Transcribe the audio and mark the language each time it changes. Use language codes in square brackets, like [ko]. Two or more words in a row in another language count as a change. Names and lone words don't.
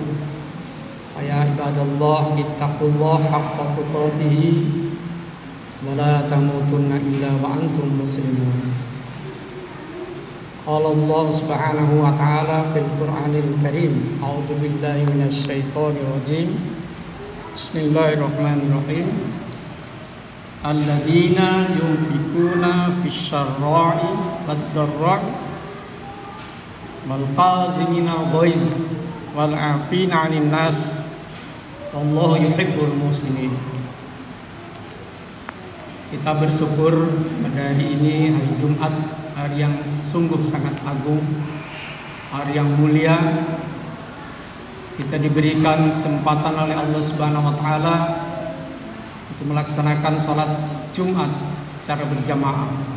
[ar] يا عباد الله، اتقوا الله حق تقاته ولا تموتن إلا وأنتم مسلمون. قال الله سبحانه وتعالى في القرآن الكريم، أعوذ بالله من الشيطان الرجيم. بسم الله الرحمن الرحيم. الذين ينفقون في السراء والضراء والكاظمين الغيظ والعافين عن الناس والله يحب المحسنين. [id] Kita bersyukur pada hari ini, hari Jumat, hari yang sungguh sangat agung, hari yang mulia. Kita diberikan kesempatan oleh Allah [ar] سبحانه وتعالى [id] untuk melaksanakan sholat Jumat secara berjamaah.